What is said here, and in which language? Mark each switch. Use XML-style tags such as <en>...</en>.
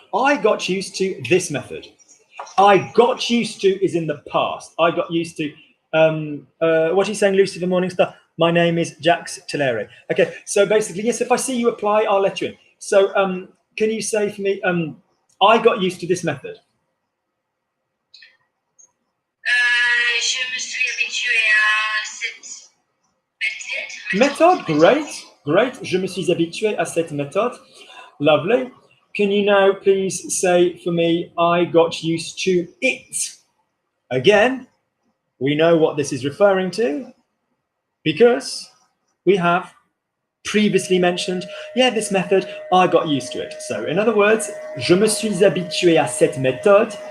<en>I got used to this method. I got used to is in the past. I got used to, what are you saying, Lucy, the Morningstar? My name is Jax Tillere. Okay, so basically, yes, if I see you apply, I'll let you in. So can you say for me, I got used to this method?</en> <fr>Je me suis habitué à cette méthode.</fr> <en>Méthode, great.</en> <fr>Je me suis habitué à cette méthode.</fr> <en>Lovely. Can you now please say for me, I got used to it? Again, we know what this is referring to because we have previously mentioned, this method, I got used to it. So in other words,</en> <fr>je me suis habitué à cette méthode.</fr>